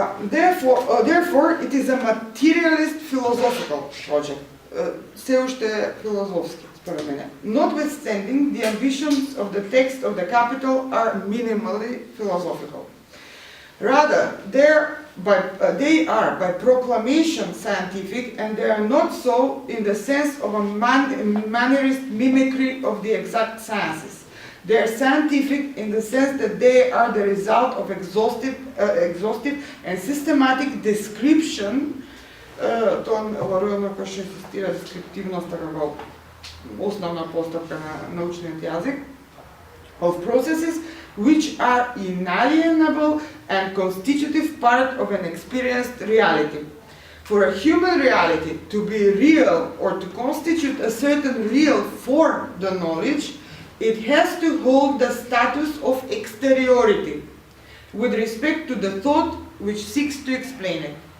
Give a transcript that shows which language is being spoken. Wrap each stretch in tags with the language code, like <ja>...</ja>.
<en>Therefore, it is a materialist philosophical project.</en> <mk>Се уште филозофски, според мене.</mk> <en>Notwithstanding, the ambitions of the text of the Capital are minimally philosophical. Rather, they are by proclamation scientific, and they are not so in the sense of a mannerist mimicry of the exact sciences. They are scientific in the sense that they are the result of exhaustive and systematic description.</en> <mk>Тоа Ларуел кој што инсистира дескриптивноста како основна постапка на научниот јазик,</mk> <en>of processes which are inalienable and constitutive part of an experienced reality. For a human reality to be real or to constitute a certain real for the knowledge, it has to hold the status of exteriority with respect to the thought which seeks to explain it.</en>